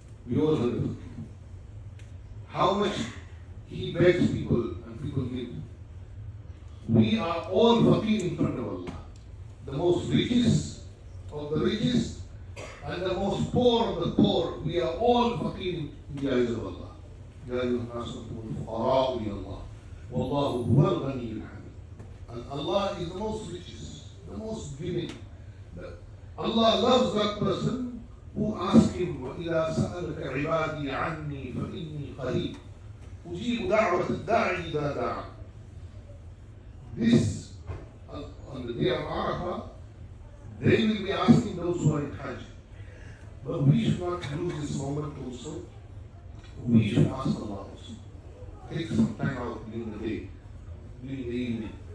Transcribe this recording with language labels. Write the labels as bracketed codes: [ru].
[en] We all heard of fakir. How much he begs people and people give. We are all fakir in front of Allah. The most richest of the richest and the most poor of the poor. We are all fakir in the eyes of Allah. [ar] يا أيها الناس أنتم الفقراء إلى الله والله هو الغني الحميد. [en] And Allah is the most richest, the most giving. Allah loves that person who asks him, [ar] وَإِذَا سَأَلَكَ عِبَادِي عَنِّي فَإِنِّي قَرِيبٌ أُجِيبُ دَعْوَةَ الدَّاعِي إِذَا دَعَانِ. [en] This, on the day of Arafah, they will be asking those who are in Hajj. But we should not lose this moment also. We should ask Allah also. Take some time out during the day, during the evening.